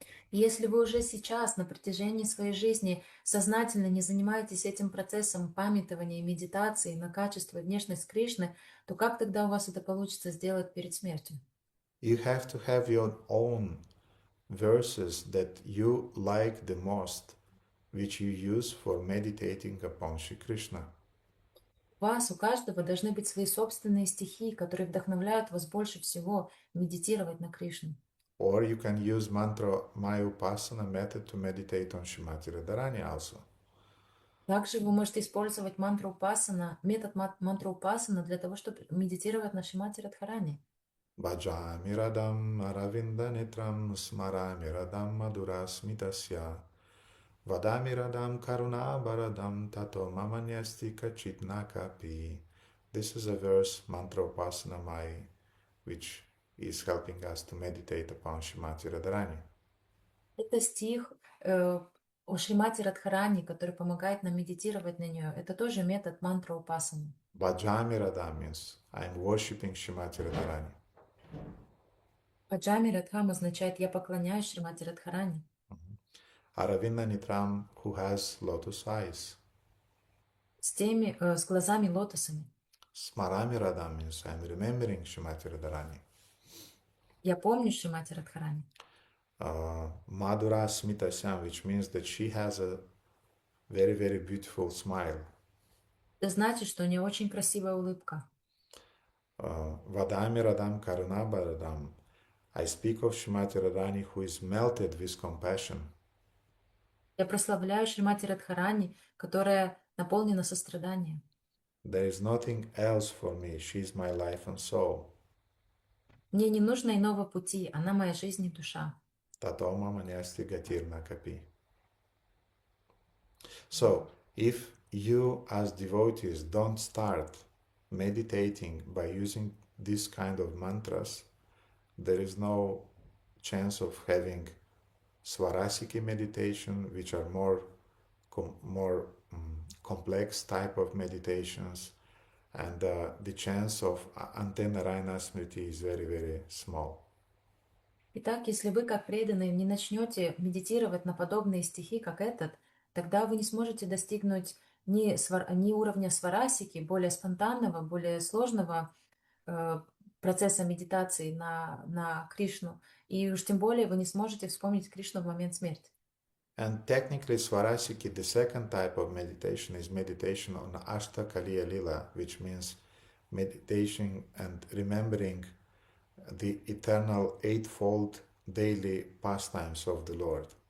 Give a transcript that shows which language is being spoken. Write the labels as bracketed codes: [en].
[ru] И если вы уже сейчас, на протяжении своей жизни, сознательно не занимаетесь этим процессом памятования и медитации на качество и внешность Кришны, то как тогда у вас это получится сделать перед смертью? [en] You have to have your own verses that you like the most, which you use for meditating upon Shri Krishna. [ru] У вас, у каждого должны быть свои собственные стихи, которые вдохновляют вас больше всего медитировать на Кришну. [en] Or you can use mantra Maya Upasana method to meditate on Srimati Radharani also. [ru] Также вы можете использовать мантру Упасана, метод мантру Упасана для того, чтобы медитировать на Шримати Радхарани. [sa] Bhajami radam aravinda netram smarami radam madura smitasya vadami radam karuna baradam tato mamanyasti kachit nakapi. [en] This is a verse, mantra Upasana Mai, which is helping us to meditate upon Srimati Radharani. [ru] Это стих о Шримати Радхарани, который помогает нам медитировать на нее. Это тоже метод мантра Упасаны. [sa] Bhajami radam [en] means I am worshipping Srimati Radharani. [ru] Паджами Радхам означает «я поклоняюсь Шримати Радхарани». [sa] Aravinda Nitram, [en] who has lotus eyes. [ru] С глазами лотосами. [sa] Smarami radam [en] means I am remembering Srimati Radharani. [ru] Я помню Шримати Радхарани. [sa] Madhura Smitasyam, [en] which means that she has a very, very beautiful smile. [ru] Это значит, что у нее очень красивая улыбка. [sa] Vadami Radam Karunaba Radam. [en] I speak of Srimati Radharani who is melted with compassion. [ru] Я прославляю Шримати Радхарани, которая наполнена состраданием. [en] There is nothing else for me. She is my life and soul. [ru] Мне не нужно иного пути, она моя жизнь и душа. [sa] Tato mamanyasti gatirna kapi. [en] So, if you as devotees don't start meditating by using this kind of mantras, there is no chance of having Svarasiki meditation, which are more complex type of meditations, and the chance of Ante Narayana Smriti is very, very small. [ru] Итак, если вы, как преданные, не начнете медитировать на подобные стихи, как этот, тогда вы не сможете достигнуть ни уровня сварасики, более спонтанного, более сложного процесса медитации на Кришну, и уж тем более вы не сможете вспомнить Кришну в момент смерти. [en] And technically, Svarasiki, the second type of meditation, is meditation on Ashtakaliya Lila, which means meditation and remembering the eternal eightfold daily pastimes of the Lord.